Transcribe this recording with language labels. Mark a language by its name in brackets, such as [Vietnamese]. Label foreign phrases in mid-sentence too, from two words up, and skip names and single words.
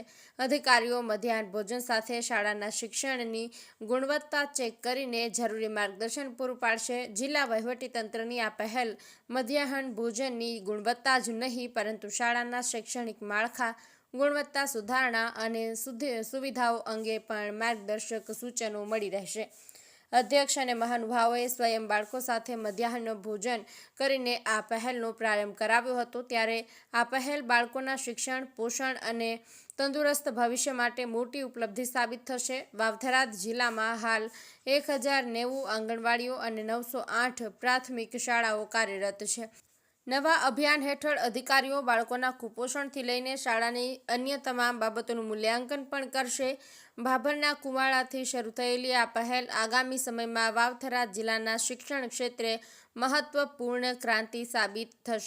[Gujarati] અધિકારીઓ મધ્યાહ્ન ભોજન સાથે શાળાના શિક્ષણની ગુણવત્તા ચેક કરીને જરૂરી માર્ગદર્શન પૂરું પાડશે। જિલ્લા વહીવટીતંત્રની આ પહેલ મધ્યાહ્ન ભોજનની ગુણવત્તા જ નહીં પરંતુ શાળાના શૈક્ષણિક માળખા ગુણવત્તા સુધારણા અને સુવિધાઓ અંગે પણ માર્ગદર્શક સૂચનો મળી રહેશે। અધ્યક્ષ અને મહાનુભાવોએ સ્વયં બાળકો સાથે મધ્યાહન ભોજન કરીને આ પહેલનો પ્રારંભ કરાવ્યો હતો। ત્યારે આ પહેલ બાળકોના શિક્ષણ પોષણ અને તંદુરસ્ત ભવિષ્ય માટે મોટી ઉપલબ્ધિ સાબિત થશે। વાવ થરાદ જિલ્લામાં હાલ 1090 આંગણવાડીઓ અને 908 પ્રાથમિક શાળાઓ કાર્યરત છે। નવા અભિયાન હેઠળ અધિકારીઓ બાળકોના કુપોષણથી લઈને શાળાની અન્ય તમામ બાબતોનું મૂલ્યાંકન પણ કરશે। ભાભરના કુંવાડાથી શરૂ થયેલી આ પહેલ આગામી સમયમાં વાવ થરાદ જિલ્લાના શિક્ષણ ક્ષેત્રે મહત્વપૂર્ણ ક્રાંતિ સાબિત થશે।